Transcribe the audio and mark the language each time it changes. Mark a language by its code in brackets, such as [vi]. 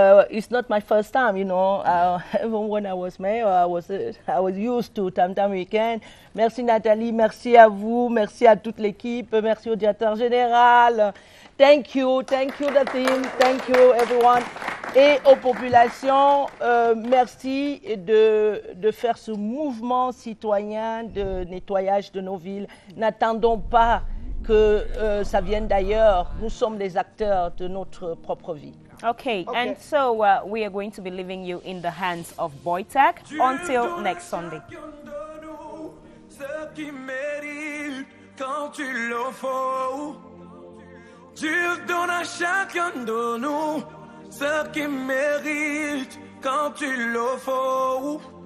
[en] It's not my first time, you know. Even when I was mayor, I was used to Tam Tam Weekend. [fr] Merci Nathalie, merci à vous, merci à toute l'équipe, merci au directeur général. [en] Thank you the team, thank you everyone. [fr] Et aux populations, merci de faire ce mouvement citoyen de nettoyage de nos villes. N'attendons pas que ça vienne d'ailleurs. Nous sommes les acteurs de notre propre vie. [en] Okay. And so we are going to be leaving you in the hands of Boytag until next Sunday. [fr] Ce qui mérite quand tu le faut. Dieu donne à chacun de nous ce qui mérite quand tu le faut.